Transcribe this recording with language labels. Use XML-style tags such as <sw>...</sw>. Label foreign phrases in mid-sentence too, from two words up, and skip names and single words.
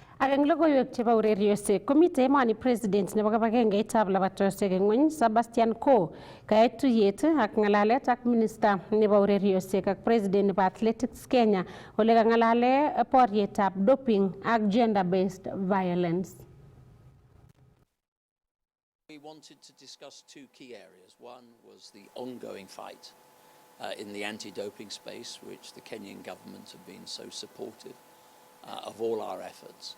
<kln>Ak eng logoiwek chebo ureriosiek komitei emoni president nebo kibagengeitab labatosiek eng ng'wony Sebastian Coe kayai tuyet ak ng'alalet ak minister nebo ureriosiek ak president nebo Athletics Kenya ole kang'alale borietab doping ak</kln> <en>gender-based violence. We wanted to discuss two key areas. One was the ongoing fight in the anti-doping space, which the Kenyan government have been so supportive of all our efforts.</en>